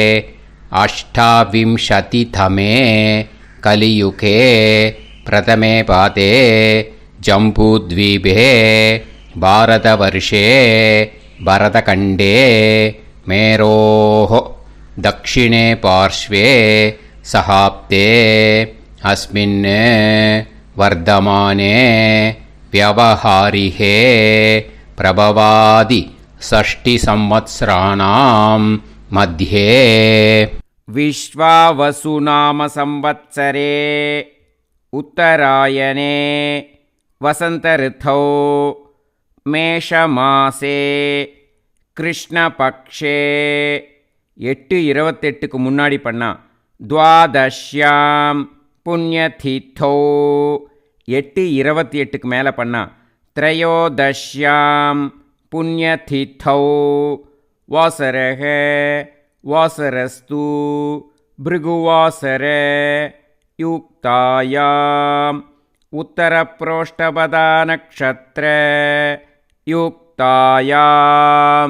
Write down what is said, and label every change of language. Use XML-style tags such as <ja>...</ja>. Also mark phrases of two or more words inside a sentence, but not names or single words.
<sa>अष्टाविंशतितमे कलियुगे प्रथमे पादे जम्बूद्वीपे भारतवर्षे भरतखण्डे मेरोः दक्षिणे पार्श्वे शकाब्दे अस्मिन् वर्तमाने व्यवहारिहे प्रभवादि षष्टि संवत्सराणां मध्ये विश्वावसु नाम संवत्सरे उत्तरायणे वसन्तऋतौ மேஷமாசே</sa> <ta>கிருஷ்ணபக்ஷே 8:28க்கு முன்னாடி பண்ணா</ta> <sa>द्वादश्यां पुण्यतिथौ</sa> <ta>8:28க்கு மேலே பண்ணா</ta> <sa>त्रयोदश्यां पुण्यतिथौ वासरः वासरस्तु भृगुवासर युक्तायां उत्तरप्रोष्ठपदा नक्षत्र युक्तायाम्.</sa>